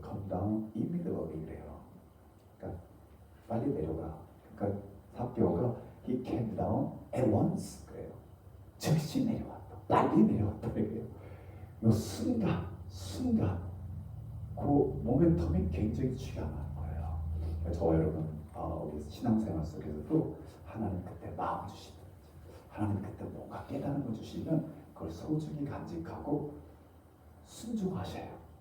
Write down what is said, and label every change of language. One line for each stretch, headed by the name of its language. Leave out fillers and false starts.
English: Come down immediately
Korean: 그래요. 그러니까 빨리 내려오라. 그러니까 삭개오가
English: he came down at once
Korean: 그래요. 즉시 내려왔다. 빨리 내려왔다 그래요. 이 순간 그 모멘텀이 굉장히 중요한 거예요. 저와 여러분 우리 신앙생활 속에서도 하나님 그때 마음 주시든지 하나님 그때 뭔가 깨달은 거 주시면 그걸 소중히 간직하고 순종하셔요.